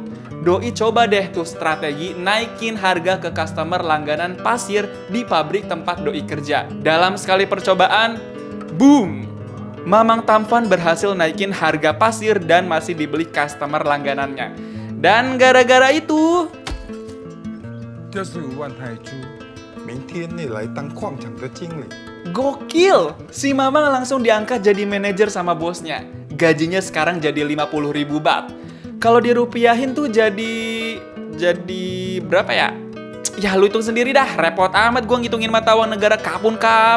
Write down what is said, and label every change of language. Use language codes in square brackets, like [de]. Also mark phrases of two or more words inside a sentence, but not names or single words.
[id] Doi coba deh tuh strategi naikin harga ke customer langganan pasir di pabrik tempat Doi kerja. Dalam sekali percobaan, boom! Mamang Tampan berhasil naikin harga pasir dan masih dibeli customer langganannya. Dan gara-gara itu... [zh] 65万泰铢，明天你来当矿场的经理。 [id] Gokil! Si Mamang langsung diangkat jadi manajer sama bosnya. Gajinya sekarang jadi 50.000 baht. Kalau dirupiahin tuh jadi berapa ya? Ya lu hitung sendiri dah, repot amat gua ngitungin mata uang negara kapun kap.